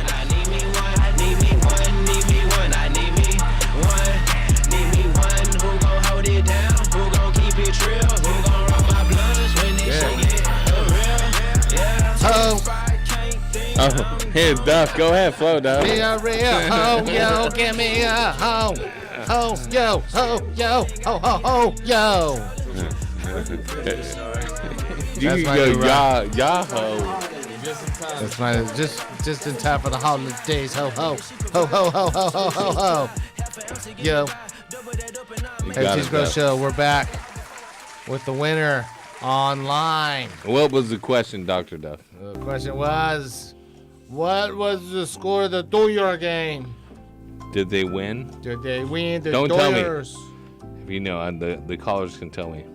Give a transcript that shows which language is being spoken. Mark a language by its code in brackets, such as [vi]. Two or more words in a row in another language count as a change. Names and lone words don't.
[en] I need me one, need me one, need me one. I need me one, need me one who gon' hold it down, who gon' keep it real, who gon' run my bloods when they shake it real. Yeah. Oh, here, Duff. Go ahead, flow, Duff. Be a real ho, yo, give me a ho. Ho, yo, ho, yo, ho, ho, ho, yo. You can go Yahoo. That's my just in time for the holidays. Ho, ho, ho, ho, ho, ho, ho, ho, ho. Yo. HTGS Grow Show, we're back with the winner online. What was the question, Dr. Duff? The question was, what was the score of the Doyer game? Did they win? Did they win the Don't Doyers? tell me. If you know, the callers can tell me.